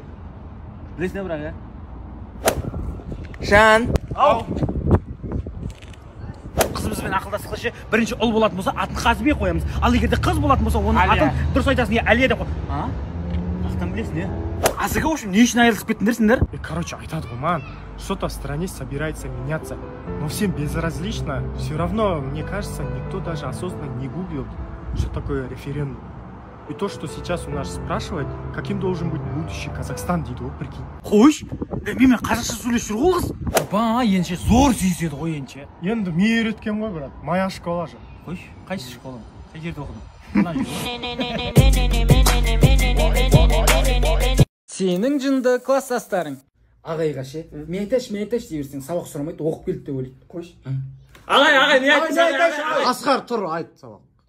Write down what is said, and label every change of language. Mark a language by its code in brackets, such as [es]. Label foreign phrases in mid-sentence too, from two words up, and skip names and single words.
[kk] Білесің бірақ, е? Жан. Ау. Қызымызбен ақылдасықшы, бірінші ұл болатын болса, атын Қазыбек қоямыз. Ал егерде қыз болатын болса, оның атын дұрыс айтасың, Әлия деп қой. Қақтан білесің, е? Асеке, [ru] в общем, [kk] не үшін айырылысып кеттіңдерсіңдер? Короче, айтады ғой, [ru] ман, что-то в стране собирается меняться. Но всем безразлично. Все равно, мне кажется, никто даже осознанно не гуглил, что такое референдум. И то, что сейчас у нас спрашивают, каким должен быть будущий Казахстан, [kk] дейді ғой, прикинь. Қойш, менімен қазақша сөйлесіп жүр ғой қыз. Ба, енше зор сүйіседі ғой енше. Енді мен үйреткен ғой, [ru] брат, моя школа же. [kk] Қойш, қайсы школа? Қай жерде оқыдың? Сенің жынды класстастарың. Ағайға ше, мен айташ дей берсең, сабақ сұрамайды, оқып келді деп ойлайды. Қойш. Ағай, не айтасың? Асқар, тұр, айт сабақ.